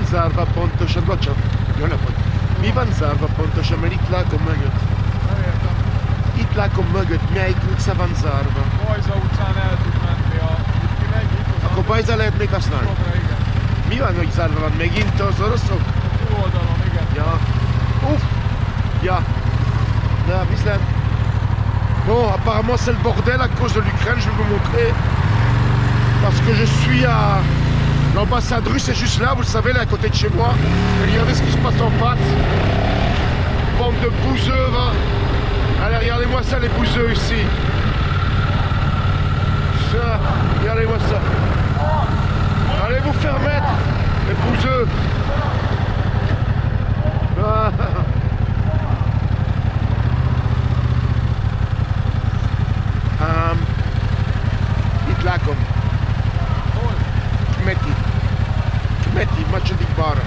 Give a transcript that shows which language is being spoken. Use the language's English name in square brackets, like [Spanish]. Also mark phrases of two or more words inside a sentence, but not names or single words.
[Hungarian] zarva pontosan, bocsánat, jó napot. Mi van zárva pontosan, mert itt látom mögött. Nem értem. Itt látom mögött, melyik utca van zárva. Bajza utcán el tud menni a... Itt kimegy, itt az Akkor Bajza lehet még használni. jobbra, igen. Mi van, hogy zárva van? Megint az oroszok? Túloldalon, igen. Ja. [French] Ouf. Ja. Là, viens. Bon, apparemment c'est le bordel à cause de l'Ukraine, je vais vous montrer. Parce que je suis à... L'ambassade russe est juste là, vous le savez, là à côté de chez moi. Et regardez ce qui se passe en face. Bande de bouseux, va. Allez, regardez-moi ça, les bouseux ici. Ça, regardez-moi ça. Allez vous faire mettre, les bouseux. [Hungarian] Ah. Itt látom. Kmeti, második balra.